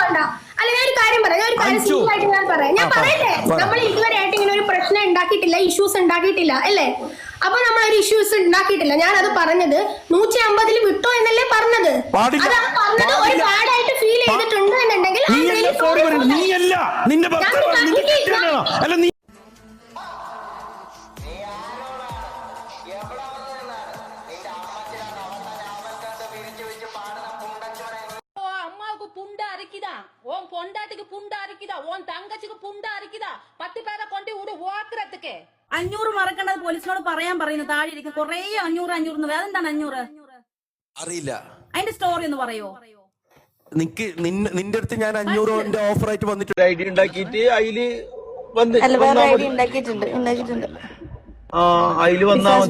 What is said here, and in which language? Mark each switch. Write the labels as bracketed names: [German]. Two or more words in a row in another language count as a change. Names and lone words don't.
[Malayalam] നമ്മൾ ഇതുവരെ ആയിട്ട് ഇങ്ങനെ ഒരു പ്രശ്നം ഉണ്ടാക്കിയിട്ടില്ല, ഇഷ്യൂസ് ഉണ്ടാക്കിയിട്ടില്ല അല്ലേ? അപ്പൊ നമ്മൾ ഒരു ഇഷ്യൂസ് ഉണ്ടാക്കിയിട്ടില്ല. ഞാൻ അത് പറഞ്ഞത് 150 വിട്ടോ എന്നല്ലേ പറഞ്ഞത്. അതാണ് പറഞ്ഞത്. ഒരു ബാഡ് ആയിട്ട് ഫീൽ ചെയ്തിട്ടുണ്ട് എന്നുണ്ടെങ്കിൽ [Tamil] அம்மாவுக்கு புண்டா அரிக்குதா, உன் பொண்டாட்டிக்கு புண்டா அரிக்குதா, உன் தங்கச்சிக்கு புண்டா அரிக்குதா, 10 பேரை கொண்டு விடு ஓக்குறதுக்கு. [Malayalam] 500 മറക്കേണ്ടത് പോലീസിനോട് പറയാൻ പറയുന്നു. താഴെ ഇരിക്കും കൊറേ 500 അതെന്താണ് 500? അറിയില്ല. അതിന്റെ സ്റ്റോറി ഒന്ന് പറയോ? നിന്റെ അടുത്ത് ഞാൻ 500 ഓഫർ ആയിട്ട് വന്നിട്ടുണ്ട്. ഐഡി ഉണ്ടാക്കിയിട്ട് അതില് അതില് വന്നാ മതി.